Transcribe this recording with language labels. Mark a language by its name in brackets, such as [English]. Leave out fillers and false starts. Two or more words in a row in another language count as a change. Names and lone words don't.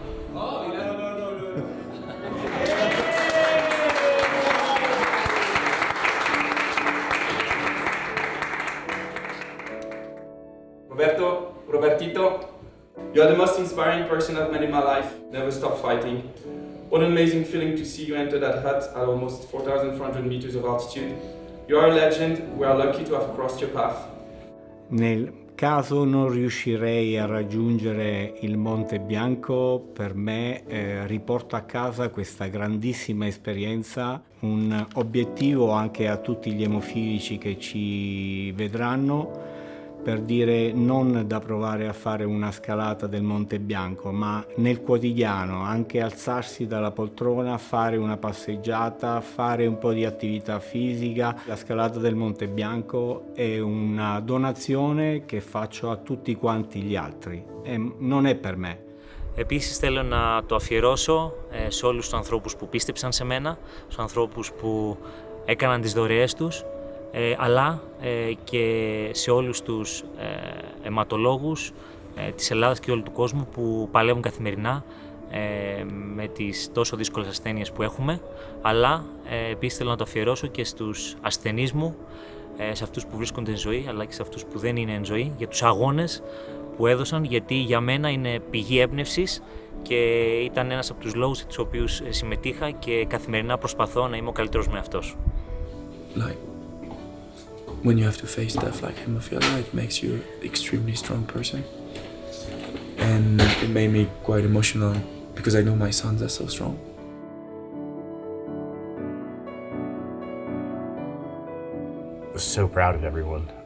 [English] Robertito, you are the most inspiring person I've met in my life. Never stop fighting. What an amazing feeling to see you enter that hut at almost 4,400 meters of altitude. You are a legend. We are lucky to have crossed your path. [Italian] Nel caso non riuscirei a raggiungere il Monte Bianco, per me riporto a casa questa grandissima esperienza, un obiettivo anche a tutti gli emofilici che ci vedranno, per dire non da provare a fare una scalata del Monte Bianco, ma nel quotidiano anche alzarsi dalla poltrona, fare una passeggiata, fare un po' di attività fisica. La scalata del Monte Bianco è una donazione che faccio a tutti quanti gli altri e non è per me. [Greek] Επίσης θέλω να το αφιερώσω σε όλους τους ανθρώπους που πίστεψαν σε μένα, στους ανθρώπους που έκαναν τις δωρεές τους, αλλά και σε όλους τους αιματολόγους της Ελλάδας και όλου του κόσμου που παλεύουν καθημερινά με τις τόσο δύσκολες ασθένειες που έχουμε, αλλά επίσης θέλω να το αφιερώσω και στους ασθενείς μου, σε αυτούς που βρίσκονται εν ζωή, αλλά και σε αυτούς που δεν είναι εν ζωή, για τους αγώνες που έδωσαν, γιατί για μένα είναι πηγή έμπνευσης και ήταν ένας από τους λόγους για τους οποίους συμμετείχα και καθημερινά προσπαθώ να είμαι ο καλύτερος με αυτός. [English] When you have to face stuff like hemophilia, it makes you an extremely strong person. And it made me quite emotional because I know my sons are so strong. I was so proud of everyone.